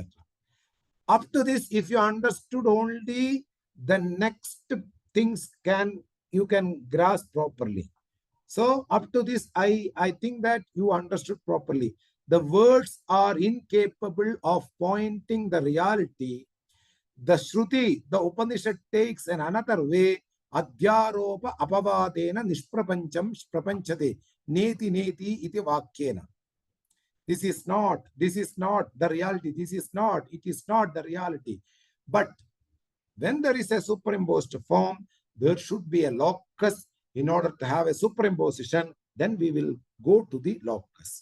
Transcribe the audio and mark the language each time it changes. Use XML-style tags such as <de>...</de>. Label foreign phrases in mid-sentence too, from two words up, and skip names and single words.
<en>Up to this, if you understood only, the next things you can grasp properly. So up to this, I think that you understood properly. the words are incapable of pointing the reality, the Shruti, the Upanishad takes an another way,</en> <sa>अध्यारोप अपवादेन निष्प्रपञ्चं प्रपञ्चते, नेति नेति इति वाक्येन.</sa> <en>This is not the reality. It is not the reality. But when there is a superimposed form, there should be a locus. In order to have a superimposition, then we will go to the locus.</en>